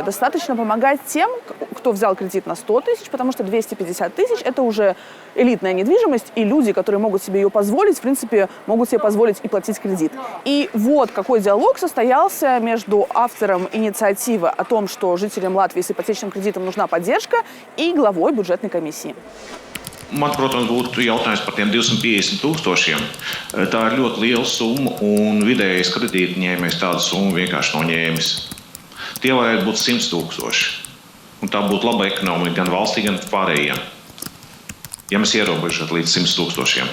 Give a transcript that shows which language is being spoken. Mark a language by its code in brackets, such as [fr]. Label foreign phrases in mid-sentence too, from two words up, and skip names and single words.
[ru] Достаточно помогать тем, кто взял кредит на 100 тысяч, потому что 250 тысяч – это уже элитная недвижимость, и люди, которые могут себе ее позволить, в принципе, могут себе позволить и платить кредит. И вот какой диалог состоялся между автором инициативы о том, что жителям Латвии с ипотечным кредитом нужна поддержка, и главой бюджетной комиссии. [lv] Man, protams, būtu jautājums par tiem 250 tūkstošiem. Tā ir ļoti liela summa, un vidējais kredītņēmējs tādu summu vienkārši nav ņēmis. Tie varētu būt 100 tūkstoši. Un tā būtu laba ekonomika gan valstī, gan pārējiem. Ja mēs ierobežotu līdz 100 tūkstošiem.